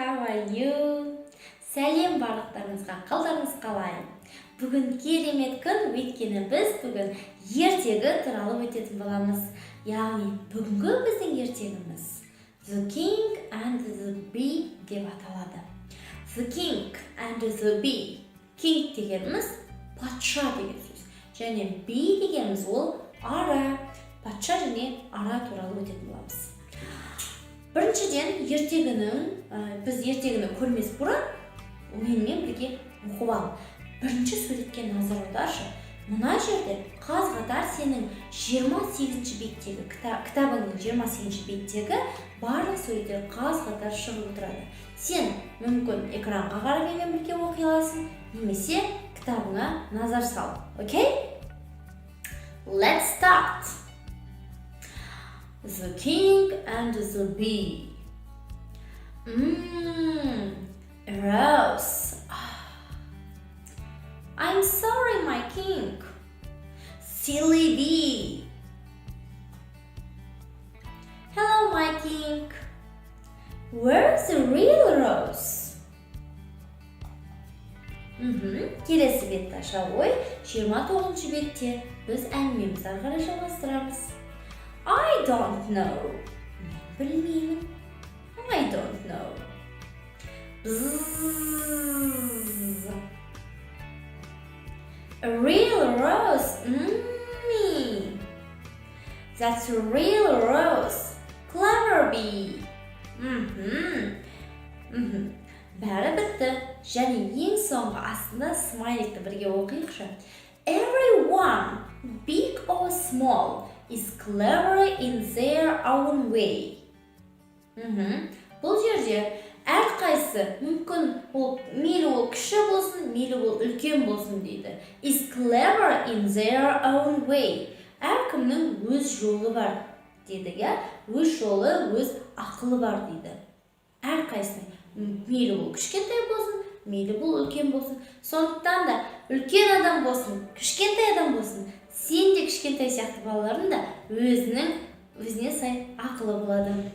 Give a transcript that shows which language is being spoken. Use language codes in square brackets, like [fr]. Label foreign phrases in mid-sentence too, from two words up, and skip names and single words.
[en] are you? [kk] Сәлем барлықтарыңызға, қалдарыңыз қалай? Бүгін керемет күн, өйткені біз бүгін ертегі туралы өтетін боламыз. Яғни бүгінгі біздің ертегіміз The King and the Bee деп аталады. The King and the Bee. King дегеніміз патша деген сөз. Және Bee дегеніміз ол ара. Патша және ара туралы өтетін боламыз. Біріншіден, біз ертегіні көрмес бұрын, менімен бірге оқып ал. Бірінші суретке назар аударшы. Мына жерде қаз-қатар сенің 28-ші беттегі, кітабыңның 28-ші беттегі барлық суреттер қаз-қатар шығып отырады. Сен мүмкін экранға қарап менімен бірге оқи аласың, немесе кітабыңа назар сал. Окей? [en] Let's start. The King and the Bee. A rose. I'm sorry, my king. Silly bee. Hello, my king. Where's the real rose? [kk] Келесі бетті аша ой, 29-ші бетте біз әңгімемізді ары қарай жалғастырамыз. [en] I don't know. Білмеймін. I don't know. Bzzz. A real rose. Me. That's a real rose. Clever bee. [kk] Бәрі бітті. Және ең соңғы астында смайликті бірге оқиықшы. [en] Everyone, big or small, is clever in their own way. [kk] Бұл жерде әрқайсысы мүмкін мейлі ол кіші болсын, мейлі ол үлкен болсын дейді. [en] Is clever in their own way. [kk] Әркімнің өз жолы бар дейді, өз жолы, өз ақылы бар дейді. Әрқайсының мейлі ол кішкентай болсын, мейлі бұл үлкен болсын. Сондықтан да үлкен адам болсын, кішкентай адам болсын, сен де кішкентай сияқты балалардың да өзіне сай ақылы болады.